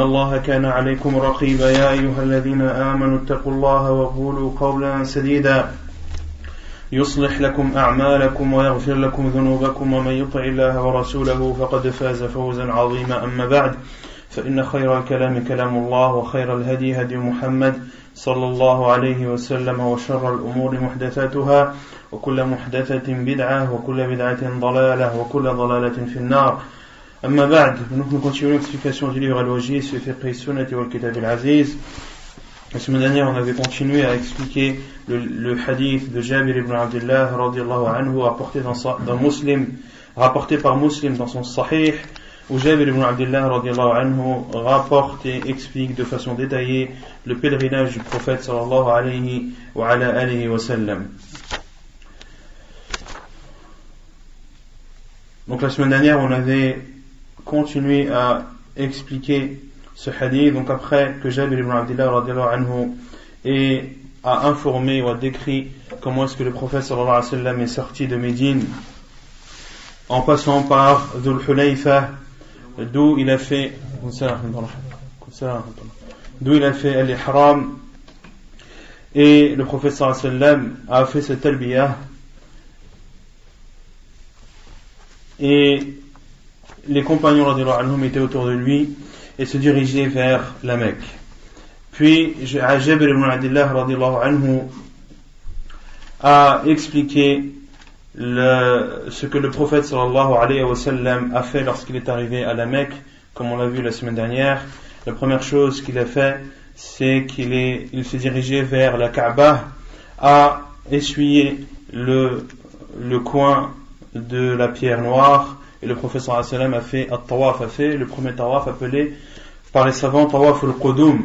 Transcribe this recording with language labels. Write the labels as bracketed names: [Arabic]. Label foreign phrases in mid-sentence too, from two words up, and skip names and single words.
[Arabic] الله كان عليكم رقيبا يا أيها الذين آمنوا اتقوا الله وقولوا قولا سديدا يصلح لكم أعمالكم ويغفر لكم ذنوبكم ومن يطع الله ورسوله فقد فاز فوزا عظيما أما بعد فإن خير الكلام كلام الله وخير الهدي هدي محمد صلى الله عليه وسلم وشر الأمور محدثاتها وكل محدثة بدعة وكل بدعة ضلالة وكل ضلالة في النار أما بعد. [French] Nous continuons l'explication du livre Al-Wajiz fi fiqh sunnati wal kitab al-aziz. La semaine dernière on avait continué à expliquer le hadith de Jabir ibn Abdullah [Arabic] رضي الله عنه [French] rapporté par Muslim dans son Sahih, où Jabir ibn Abdullah radiyallahu anhu rapporte et explique de façon détaillée le pèlerinage du prophète [Arabic] صلى الله عليه وعلى آله وسلم. [French] Donc la semaine dernière on avait continué à expliquer ce hadith, donc après que Jabir ibn Abdullah [Arabic] رضي الله عنه [French] a informé ou a décrit comment est-ce que le prophète [Arabic] صلى الله عليه وسلم [French] est sorti de Médine en passant par Dhul Hulayfa, d'où il a fait al-ihram, et le prophète [Arabic] صلى الله عليه وسلم [French] a fait cette talbiyah et les compagnons [Arabic] رضي الله عنهم [French] étaient autour de lui et se dirigeaient vers la Mecque. Puis Jabir ibn Abdullah [Arabic] رضي الله عنه [French] a expliqué ce que le prophète [Arabic] صلى الله عليه وسلم [French] a fait lorsqu'il est arrivé à la Mecque, comme on l'a vu la semaine dernière. La première chose qu'il a fait, c'est qu'il s'est dirigé vers la Kaaba, a essuyé le coin de la pierre noire, et le prophète [Arabic] صلى الله عليه وسلم [French] a fait at-tawaf, le premier tawaf appelé par les savants [Arabic] طواف القدوم.